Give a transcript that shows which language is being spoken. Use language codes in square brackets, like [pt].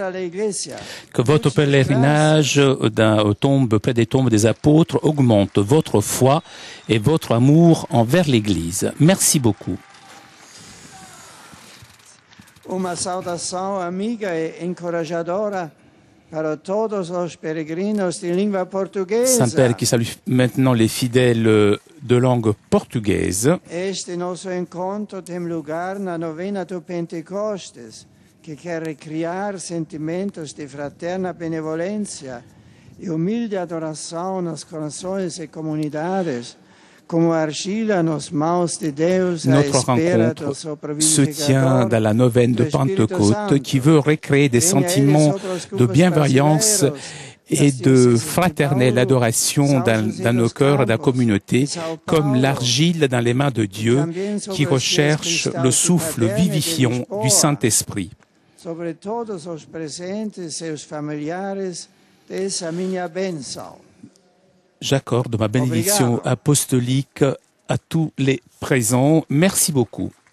[fr] Que votre pèlerinage près des tombes des apôtres augmente votre foi et votre amour envers l'Église. Merci beaucoup. [pt] Uma saudação amiga e encorajadora para todos os peregrinos de língua portuguesa. [fr] Saint-Père qui salue maintenant les fidèles de langue portugaise. [pt] Este nosso encontro tem lugar na novena do Pentecostes, que quer recriar sentimentos de fraterna benevolência e humilde adoração nos corações e comunidades, como argila nos mãos de Deus. [fr] Notre rencontre se tient dans la neuvaine de Pentecôte qui veut recréer des sentiments de bienveillance et de fraternelle adoration dans nos cœurs, dans la communauté, comme l'argile dans les mains de Dieu qui recherche le souffle vivifiant du Saint-Esprit. [pt] Sobre todos os presentes e os familiares dessa minha bênção. [fr] J'accorde ma bénédiction apostolique à tous les présents. Merci beaucoup.